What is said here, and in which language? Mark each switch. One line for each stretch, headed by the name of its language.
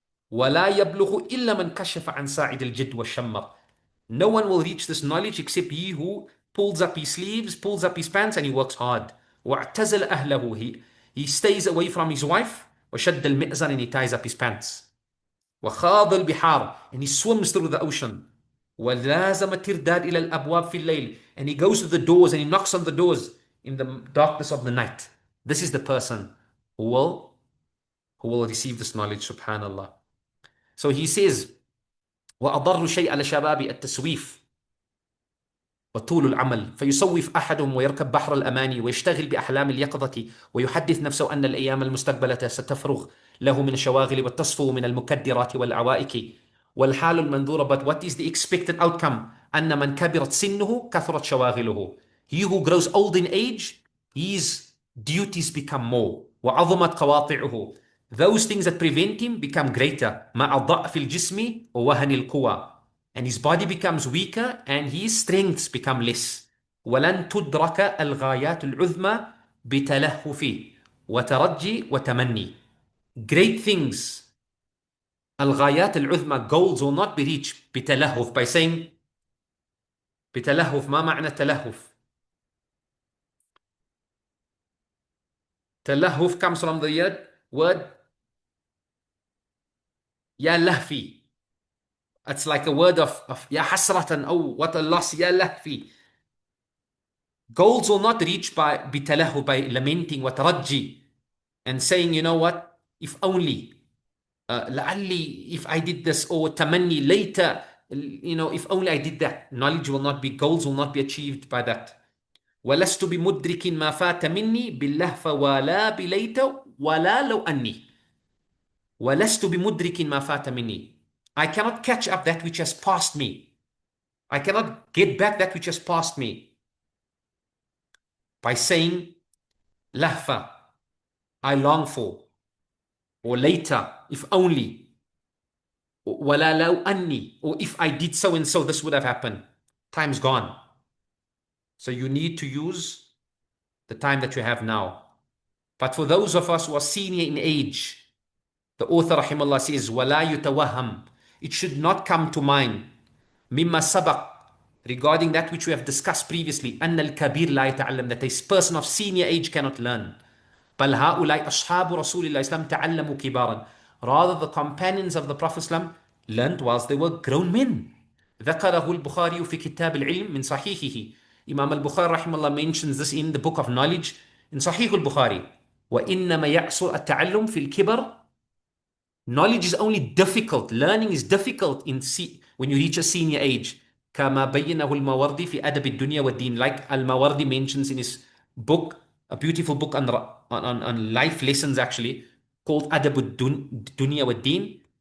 Arabic: ولا يبلغ إلا من كشف عن ساعد الجد والشمر.
English: No one will reach this knowledge except he who pulls up his sleeves, pulls up his pants, and he works hard.
Arabic: واعتزل أهله.
English: He stays away from his wife.
Arabic: وشد المئزر,
English: and he ties up his pants.
Arabic: وخاض البحار,
English: and he swims through the ocean.
Arabic: ولازم الترداد إلى الأبواب في الليل,
English: and he goes to the doors and he knocks on the doors in the darkness of the night. This is the person who will receive this knowledge, subhanallah. So he says,
Arabic: وأضر شيء على شباب التسويف وطول العمل فيسوف أحدهم ويركب بحر الأماني ويشتغل بأحلام اليقظة ويحدث نفسه أن الأيام المستقبلة ستفرغ له من الشواغل وتصفو من المكدرات والعوائق والحال المنظورة.
English: But what is the expected outcome?
Arabic: أن من كبرت سنه كثرت شواغله.
English: He who grows old in age, his duties become more.
Arabic: وعظمت قواطعه.
English: Those things that prevent him become greater.
Arabic: مع ضعف الجسم ووهن القوى.
English: And his body becomes weaker and his strengths become less.
Arabic: ولن تدرك الغايات العظمى بتلهف وترجي وتمني.
English: Great things,
Arabic: الغايات العظمى,
English: goals will not be reached بتلهف, by saying بتلهف.
Arabic: ما معنى تلهف?
English: تلهف comes from the word
Arabic: يا لهفي.
English: It's like a word of
Arabic: يا حسرة,
English: oh what a loss,
Arabic: يا لهفي.
English: Goals will not reach by بتلهف, by lamenting وترجي and saying, you know what, if only,
Arabic: لعلي,
English: if I did this, or تمني, later, you know, if only I did that. Knowledge will not be, goals will not be achieved by that.
Arabic: ولست بمدرك ما فات مني باللهف ولا بليت ولا لو أني. ولست بمدرك ما فات مني.
English: I cannot catch up that which has passed me. I cannot get back that which has passed me by saying, lahfa, I long for, or later, if only,
Arabic: wala law anni,
English: or if I did so and so, this would have happened. Time's gone. So you need to use the time that you have now. But for those of us who are senior in age, the author rahimahullah says,
Arabic: وَلَا يُتَوَهَّمْ,
English: it should not come to mind,
Arabic: مِمَّا سَبَقْ,
English: regarding that which we have discussed previously,
Arabic: أَنَّ الْكَبِيرَ لَا يَتَعَلَّمْ,
English: that a person of senior age cannot learn.
Arabic: بَلْ هَؤُلَاءِ أَصْحَابُ رَسُولِ اللَّهِ تَعَلَّمُوا كِبَارًا,
English: rather the companions of the Prophet learned whilst they were grown men.
Arabic: ذكره البخاري في كتاب العلم من صحيحه.
English: Imam al-Bukhari rahimahullah mentions this in the book of knowledge in Sahih al-Bukhari.
Arabic: وَإِنَّمَا يَعْصُرُ التَّعَلُّمْ فِي الْكِبَرِ,
English: knowledge is only difficult, learning is difficult when you reach a senior age.
Arabic: كما بينه الماوردي في أدب الدنيا والدين,
English: like al-Mawardi mentions in his book, a beautiful book on life lessons actually, called أدب الدنيا والدين.